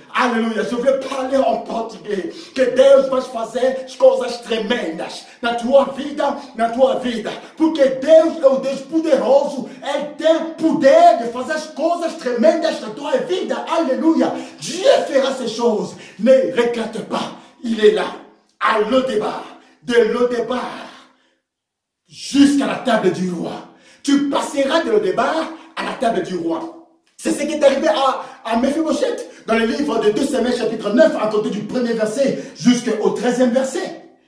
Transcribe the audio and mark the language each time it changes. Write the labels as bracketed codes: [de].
[fr] Alléluia, je veux parler en portugais. [pt] Que Deus vai fazer coisas tremendas na tua vida, Porque Deus é o Deus poderoso. Ele tem poder de fazer as coisas tremendas na tua vida. [fr] Alléluia. Dieu fera ces choses. Ne regrette pas. Il est là, à Lo-débar, de Lo-débar jusqu'à la table du roi. Tu passeras de Lo-débar à la table du roi. C'est ce qui est arrivé à Mephibosheth dans le livre de 2 Samuel chapitre 9, à compter du 1er verset jusqu'au 13e verset.